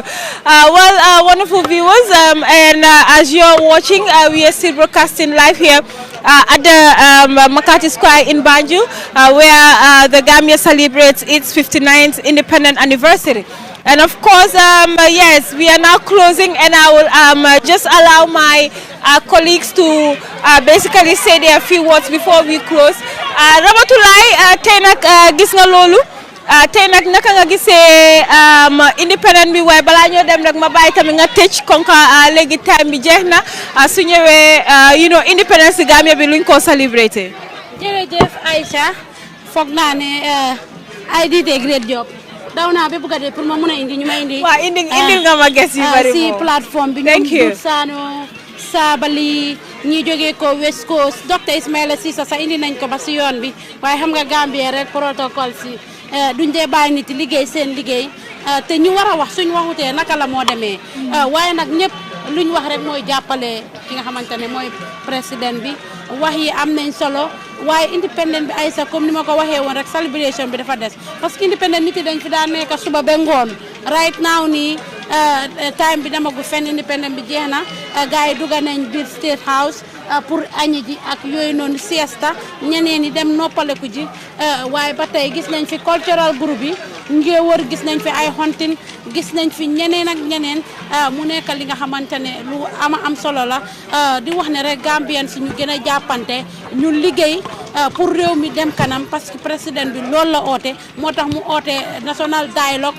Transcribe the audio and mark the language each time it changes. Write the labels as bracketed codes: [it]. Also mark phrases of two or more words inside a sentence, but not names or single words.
[en] Wonderful viewers, and as you're watching, we are still broadcasting live here at the Makati Square in Banjul, where the Gambia celebrates its 59th independent anniversary. And of course, yes, we are now closing, and I will just allow my colleagues to basically say their few words before we close. [wo] Ramatulai, tey nak gis nga lolu, tey nak naka nga gisee independent bi, waaye balaa ñoo dem rek ma bàyyi tamit nga tëj konka léegi time bi jeex na su ñëwee independence Gambia bi luñ ko celebrate. Jërëjëf Aïcha, foog naa ne [en] I did a great job. [wo] Daw naa ba bëgg a dee pour ma mën a indi ñu ma indi. Waaw indil nga ma guest yu bari si plateforme bi. [en] Thank you. [wo] Sano Sabali ñi jógee ko West Coast Dr Ismaila Cissé sa indi nañ ko ba si yoon bi, waaye xam nga Gambia rek protocole si duñ dee bàyyi nit liggéey seen liggéey te ñu war a wax suñ waxutee naka la moo demee, waaye nag ñëpp luñ wax rek mooy jàppale ki nga xamante ne mooy président bi. Wax yi am nañ solo, waaye independent bi ay sa comme ni ma ko waxee woon rek celebration bi dafa des, [fr] parce que [wo] independent nit yi dañ fi daan nekk suba ba ngoon. [en] Right now [wo] nii time bi dama gu fenn independent bi jeex na, gars yi dugga nañ biir State House pour añi ji ak yooyu noonu siesta, ñeneen ñi dem noppaleku ji, waaye ba tey gis nañ fi [en] cultural group [wo] yi ngee wër, gis nañ fi ay hunting, gis nañ fi ñeneen ak ñeneen, mu nekk li nga xamante ne lu am solo la, di wax ne rek Gambien si ñu gën a jàppante, ñu liggéey pour réew mi dem kanam, [fr] parce que [wo] président bi loolu la oote, moo tax mu oote national dialogue,